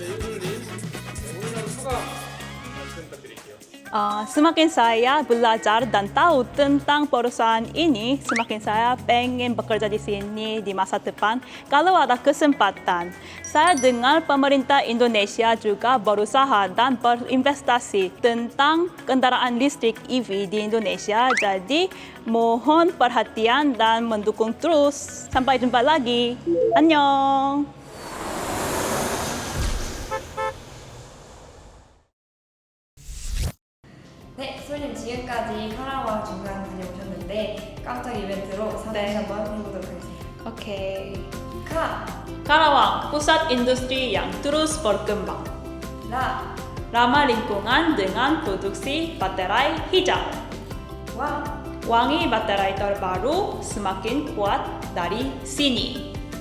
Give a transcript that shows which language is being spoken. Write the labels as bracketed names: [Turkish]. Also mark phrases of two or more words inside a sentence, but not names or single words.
[Indonesian] Semakin saya belajar dan tahu tentang perusahaan ini, semakin saya pengen bekerja di sini di masa depan kalau ada kesempatan. Saya dengar pemerintah Indonesia juga berusaha dan berinvestasi tentang kendaraan listrik EV di Indonesia. Jadi, mohon perhatian dan mendukung terus. Sampai jumpa lagi. [Korean] Annyeong! 네, 소님 지금까지 카라와 중간 다녀오셨는데 깜짝 이벤트로 사진 한번 해보도록 하겠습니다. Oke. 카, [Indonesian] Karawang, pusat industri yang terus berkembang. [Korean] 라, [Indonesian] Ramah lingkungan dengan produksi baterai hijau. [Korean] 왕, [Indonesian] Wangi baterai terbaru semakin kuat dari sini.